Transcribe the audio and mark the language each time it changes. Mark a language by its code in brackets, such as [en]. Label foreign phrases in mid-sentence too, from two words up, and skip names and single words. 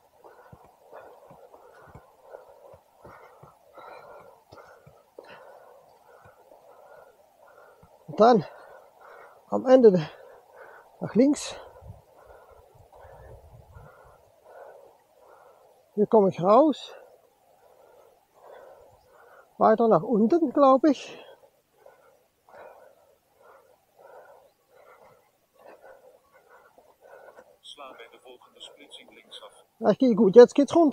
[de] Und dann am Ende nach links. Hier komme ich raus. Weiter nach unten, glaube ich. [nl] Sla bij de volgende splitsing linksaf. [de] Das geht gut, jetzt geht's runter.